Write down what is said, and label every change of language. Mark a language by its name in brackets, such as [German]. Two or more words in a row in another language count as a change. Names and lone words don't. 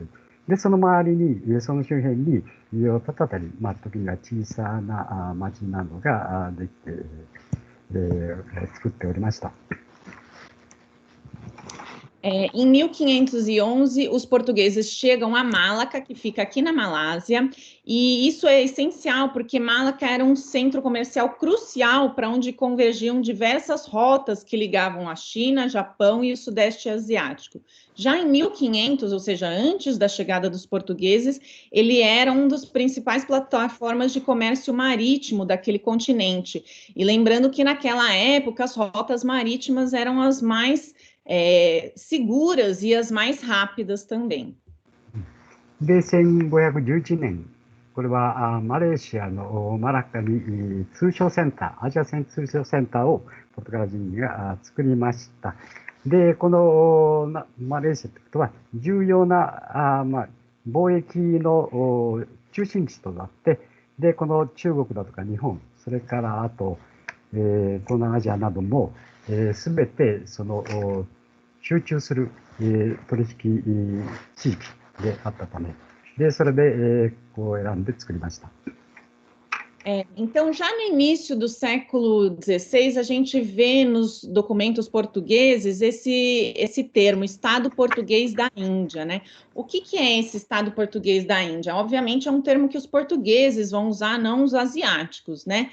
[Japanese] で、その周りに、その周辺に家を建てたり、時には小さな町などができて、作っておりました。 [Portuguese] Em 1511, os portugueses chegam a Malaca, que fica aqui na Malásia, e isso é essencial, porque Malaca era um centro comercial crucial para onde convergiam diversas rotas que ligavam a China, Japão e o Sudeste Asiático. Já em 1500, ou seja, antes da chegada dos portugueses, ele era um dos principais plataformas de comércio marítimo daquele continente. E lembrando que naquela época as rotas marítimas eram as mais seguras e as mais rápidas também. [Japanese] で、1511年、これはマレーシアのマラッカに通商センター、アジア通商センターをポルトガル人が作りました。で、このマレーシアということは重要な貿易の中心地となって、で、この中国だとか日本、それからあと、東南アジアなども、すべてその集中する、取引地域であったため、でそれで、こう選んで作りました。 [Portuguese] Então, já no início do século XVI, a gente vê nos documentos portugueses esse termo, Estado Português da Índia, né? O que é esse Estado Português da Índia? Obviamente é um termo que os portugueses vão usar, não os asiáticos, né?